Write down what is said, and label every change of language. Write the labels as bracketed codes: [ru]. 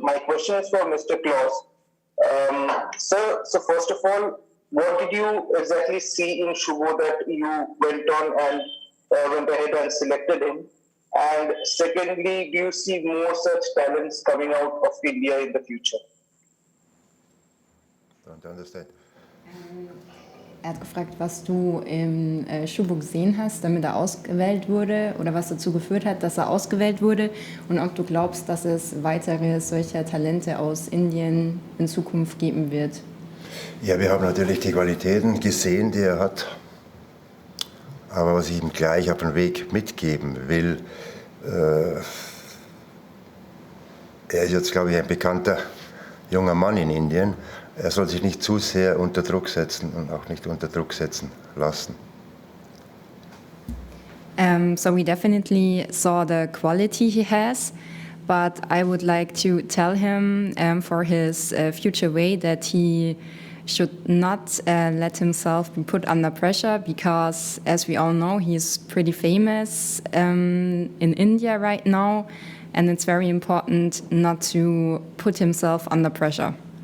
[en] My question is for Mr. Klaus. So first of all, what did you exactly see in Shubho that you went ahead and selected him? And secondly, do you see more such talents coming out of India in the future? Don't understand. [de] Er hat gefragt, was du im Shubho gesehen hast, damit er ausgewählt wurde, oder was dazu geführt hat, dass er ausgewählt wurde, und ob du glaubst, dass es weitere solcher Talente aus Indien in Zukunft geben wird. Ja, wir haben natürlich die Qualitäten gesehen, die er hat. Aber was ich ihm gleich auf den Weg mitgeben will, er ist jetzt, glaube ich, ein bekannter junger Mann in Indien. Er soll sich nicht zu sehr unter Druck setzen und auch nicht unter Druck setzen lassen. [en] So we definitely saw the quality he has, but I would like to tell him for his future way that he should not let himself be put under pressure, because as we all know, he's pretty famous in India right now, and it's very important not to put himself under pressure.